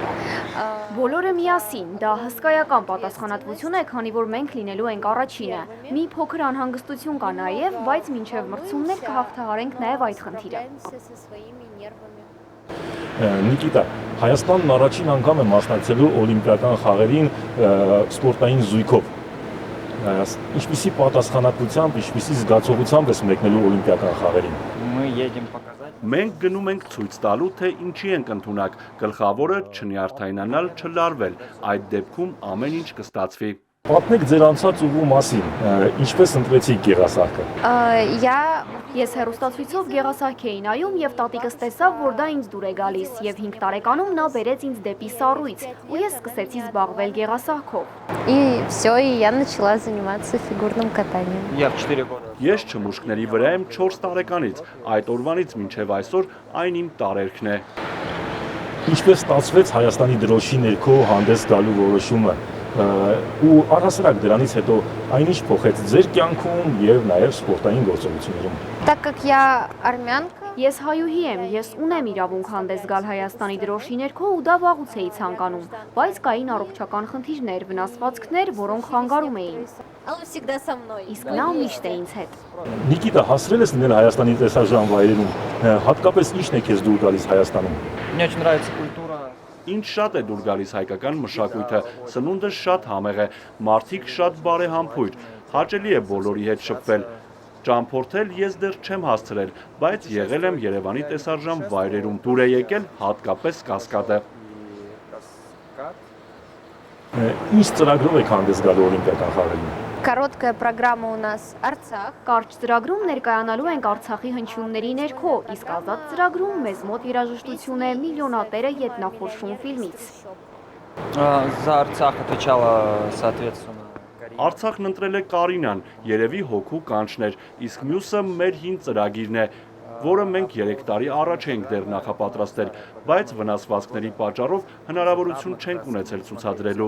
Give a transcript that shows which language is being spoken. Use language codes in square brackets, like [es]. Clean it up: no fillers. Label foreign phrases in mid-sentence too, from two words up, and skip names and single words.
[hy] Բոլորը միասին, դա հսկայական պատասխանատվություն է, քանի որ մենք լինելու ենք առաջինը։ Մի փոքր անհանգստություն կա նաև, բայց մինչև մրցումներ կհաղթահարենք նաև այդ խնդիրը։ Նիկիտա, Հայաստանն առաջին անգամ է մասնակցելու օլիմպիական խաղերին սպորտային զույգով։ Ինչպիսի պատասխանատվությամբ, ինչպիսի զգացողությամբ ես մեկնելու օլիմպիական խաղերին։ [ru] Мы едем показать։ [hy] Մենք գնում ենք ցույց տալու, թե ինչի ենք ընդունակ, գլխավորը չնյարդայնանալ, չլարվել, այդ դեպքում ամեն ինչ կստացվի։ Պատմեք ձեր անցած ուղու մասին, ինչպես ընտրեցիք գեղասահքը։ Ես հեռուստացույցով գեղասահք էի նայում եւ տատիկս տեսավ, որ դա ինձ դուր է գալիս եւ 5 տարեկանում նա բերեց ինձ դեպի Սառույց ու ես սկսեցի զբաղվել գեղասահքով։ [ru] И всё, и я начала заниматься фигурным катанием։ Я в 4 года։ [hy] Ես չմուշկների վրա եմ 4 տարեկանից, այդ օրվանից մինչև այսօր այն իմ տարերքն է։ Ինչպես ստացվեց Հայաստանի դրոշի ներքո հանդես գալու որոշումը ու առհասարակ դրանից հետո այնինչ փոխեց ձեր կյանքում եւ նաեւ սպորտային գործողություններում։ [ru] Так как я армянка, [hy] Ես հայուհի եմ, ես ունեմ իրավունք հանդես գալ Հայաստանի դրոշի ներքո ու դա վաղուց էի ցանկանում, բայց կային առողջական խնդիրներ, վնասվածքներ, որոնք խանգարում էին։ [ru] он всегда со мной։ [hy] Իսկ նա միշտ է ինձ հետ։ Նիկիտա, հասրել ես լինել Հայաստանի տեսարժան վայրերում, հատկապես ի՞նչն է քեզ դուր գալիս Հայաստանում։ [ru] Мне очень нравится культура։ [hy] Ինչ շատ է դուր գալիս հայկական մշակույթը, սնունդը շատ համեղ է, մարդիկ շատ բարեհամբույր, հաճելի է բոլորի հետ շփվել։ Ճամփորդել ես դեռ չեմ հասցրել, բայց եղել եմ Երևանի տեսարժան վայրերում, դուր է եկել հատկապես Կասկադը։ Ինչ ծրագրով եք հանդես գալու օլիմպիական խաղերին։ [ru] Короткая программа у нас Արցախ։ [hy] Կարճ ծրագրում ներկայանալու ենք Արցախի հնչյունների ներքո, իսկ ազատ ծրագրում մեզ մոտ երաժշտություն է միլիոնատերը ետնախորշում ֆիլմից։ [ru] За Арцах отвечала соответственно։ [hy] Արցախն ընտրել է Կարինան, երևի հոգու կանչներ, իսկ մյուսը մեր հին ծրագիրն է։ որը մենք 3 տարի առաջ ենք դեռ նախապատրաստել, բայց վնասվածքների պատճառով հնարավորություն չենք ունեցել ցուցադրելու։